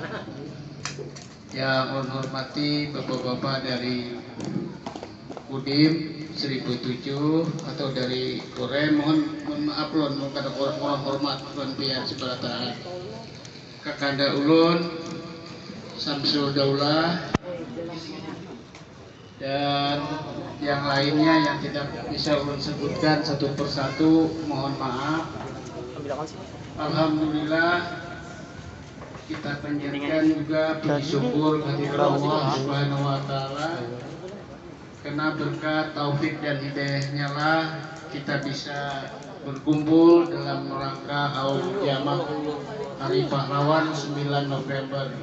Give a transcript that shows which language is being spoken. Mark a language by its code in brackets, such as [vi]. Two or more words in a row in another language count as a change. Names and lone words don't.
[id] Yang ulun hormati bapak-bapak dari Udim 1007 atau dari Korem, mohon maaf lon, [bjn] mohon kada kurang hormat lon [id] pihak sebelah kakanda ulun Samsul Daulah dan yang lainnya yang tidak bisa ulun sebutkan satu persatu, mohon maaf. Alhamdulillah kita panjatkan juga puji syukur kehadirat Allah [ar] Subhanahu wa taala, [id] karena berkat taufik dan hidayahnya lah kita bisa berkumpul dalam rangka haul Jamaah Hari Pahlawan 9 November.